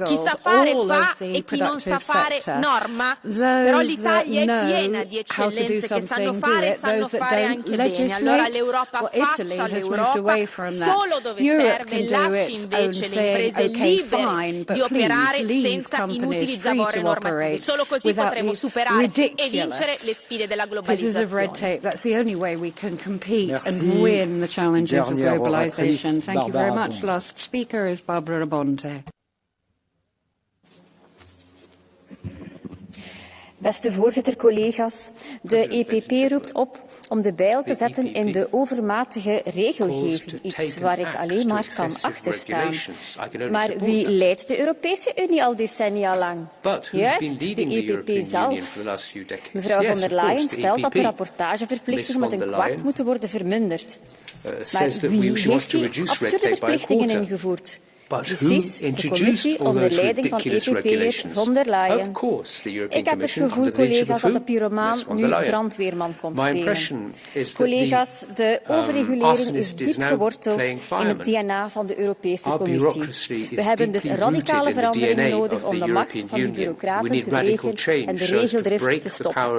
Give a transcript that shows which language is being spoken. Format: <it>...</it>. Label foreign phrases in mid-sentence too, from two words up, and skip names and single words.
<it>Chi sa fare fa e chi non sa fare norma, però l'Italia è piena di eccellenze che sanno fare anche bene. Allora l'Europa faccia l'Europa solo dove serve, lasci invece le imprese libere di operare senza inutili zavorre normative. Solo così potremo superare e vincere le sfide della globalizzazione.</it> <en>That's the only way we can compete and win the challenges of globalization. Thank you very much. Last speaker is Barbara Bonte.</en> <nl>Beste voorzitter, collega's, de EPP roept op om de bijl te zetten in de overmatige regelgeving, iets waar ik alleen maar kan achterstaan. Maar wie leidt de Europese Unie al decennia lang? Juist, de EPP zelf. Mevrouw von der Leyen stelt dat de rapportageverplichtingen met een kwart moeten worden verminderd. Maar wie heeft die absurde verplichtingen ingevoerd? Precies, de commissie onder leiding van EPP'er von der Leyen. Ik heb het gevoel, collega's, dat de pyromaan nu brandweerman komt spelen. Collega's, de overregulering is diep geworteld in het DNA van de Europese Commissie. We hebben dus radicale veranderingen nodig om de macht van de bureaucraten te breken en de regeldrift te stoppen.</nl>